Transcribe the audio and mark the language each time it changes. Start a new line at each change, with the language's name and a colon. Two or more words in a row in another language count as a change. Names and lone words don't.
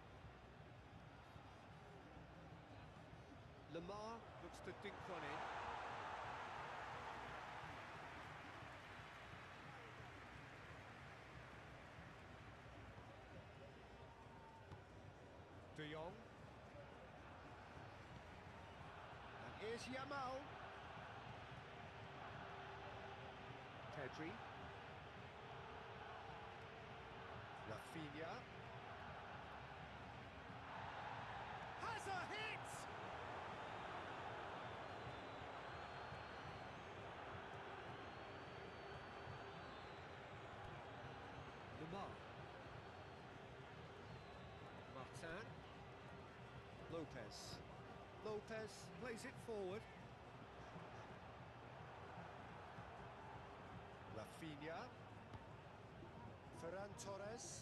English: Lamar looks to dink one in. De Jong. And here's Yamal. Pedri. Rafinha. Has a hit! Lamar. Martin. Lopez plays it forward. Rafinha. Ferran Torres.